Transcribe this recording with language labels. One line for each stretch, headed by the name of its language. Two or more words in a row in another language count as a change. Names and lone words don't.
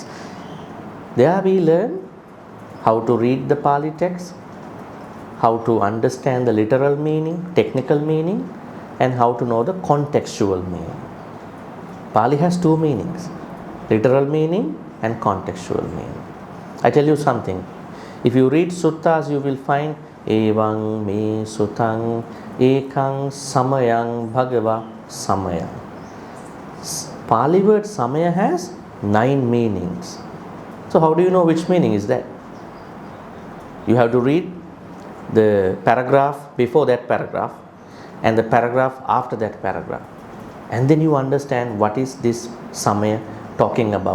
English: There we learn how to read the Pali text, how to understand the literal meaning, technical meaning, and how to know the contextual meaning. Pali has two meanings, literal meaning and contextual meaning. I tell you something, if you read suttas, you will find
Pali: Evang me sutang ekang samayang bhagava samayang.
English: Pali word samaya has 9 meanings. So how do you know which meaning is that? You have to read the paragraph before that paragraph and the paragraph after that paragraph, and then you understand what is this samaya talking about.